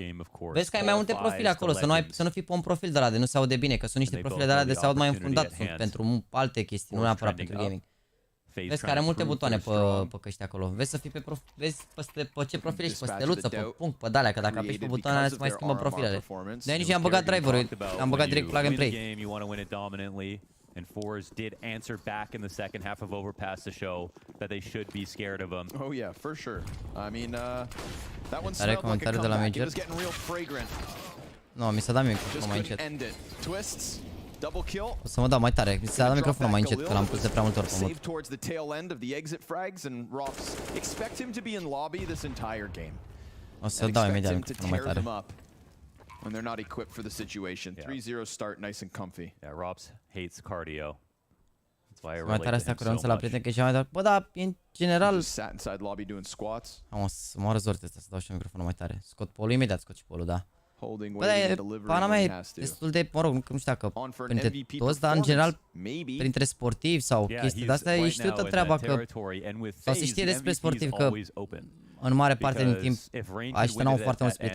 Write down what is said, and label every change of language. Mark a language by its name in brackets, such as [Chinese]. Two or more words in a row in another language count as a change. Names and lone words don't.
[Romanian] Vezi că ai mai multe profile acolo, să nu fii pe un profil de ăla de nu se aude bine, că sunt niște profile de ăla de se aud mai înfundat, sunt pentru alte chestii, nu neapărat pentru gaming. Vezi că are multe butoane pe căști acolo. Vezi să fii pe vezi pe ce profil ești, pe steluță, pe punct, pe de-alea, că dacă apeși pe butoanele se mai schimbă profilele. De nici am băgat driver-ul, am băgat direct [English] plug and play. And FORZE did answer back in the second half of Overpass to show that they should be scared of him. Oh yeah, for sure. I mean, that one smelled like a comeback. It was getting real fragrant. [Romanian] No, mi s-a dat microfonul mai încet. [English] Twists, double kill. [Romanian] O să mă dau mai tare, mi s-a dat microfonul mai încet, că l-am pus de prea multe ori pe mod. [English] Save towards the tail end of the exit frags and Rops expect him to be in lobby this entire game. O să dau imediat microfonul mai tare. When they're not equipped for the situation. 3-0 start, nice and comfy. Yeah, Rops hates cardio. That's why I [Romanian] mai tare asta cu la prieten că e cea mai tare. Bă, da, în general [English] sat inside lobby doing squats. [Romanian] Am să mă rezort asta, să dau și microfonul mai tare. Scot polul imediat, scot și polul, da. Bă, dar pana mea e destul de, mă rog, nu știu dacă printre toți, dar în general printre sportivi sau chestii de astea e știută treaba că sau se știe despre sportivi că în mare parte din timp aștia n-au foarte mulți prieteni.